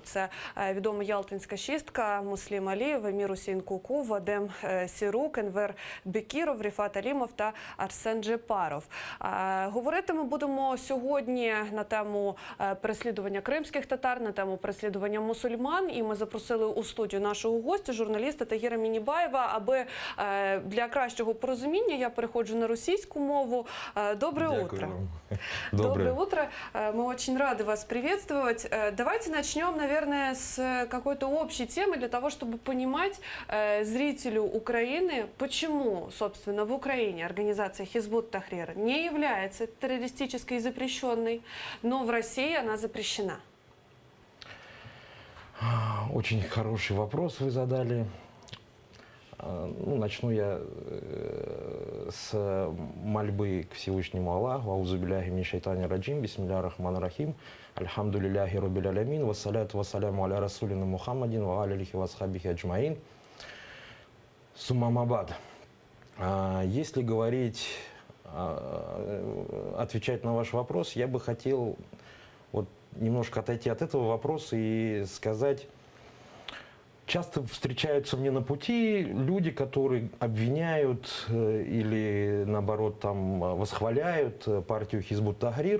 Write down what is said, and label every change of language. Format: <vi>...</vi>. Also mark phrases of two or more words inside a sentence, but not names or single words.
<uk>Це відома Ялтинська шістка, Муслім Алієв, Емір Усейн Куку, Вадим Сірук, Енвер Бекіров, Ріфат Алімов та Арсен Джепаров. Говорити ми будемо сьогодні на тему переслідування кримських татар, на тему переслідування мусульман. І ми запросили у студію нашого гостя, журналіста Тагира Мінібаєва, аби для кращого порозуміння я переходжу на російську мову.</uk> <ru>Доброе утро. Доброе утро. Мы очень рады вас приветствовать. Давайте начнем, наверное, с какой-то общей темы для того, чтобы понимать зрителю Украины, почему, собственно, в Украине организация Хизбут Тахрир не является террористической и запрещенной, но в России она запрещена. Очень хороший вопрос вы задали. Начну я с мольбы к Всевышнему Аллаху.</ru> <ar>أعوذ بالله من الشيطان الرجيم، بسم الله الرحمن الرحيم، الحمد لله رب العالمين، والصلاة والسلام على رسولنا محمد، وعلى آله وصحبه أجمعين. Суммамабад.</ar> <ru>Если говорить, отвечать на ваш вопрос, я бы хотел немножко отойти от этого вопроса и сказать, часто встречаются мне на пути люди, которые обвиняют или, наоборот, восхваляют партию Хизбут Тахрир.</ru>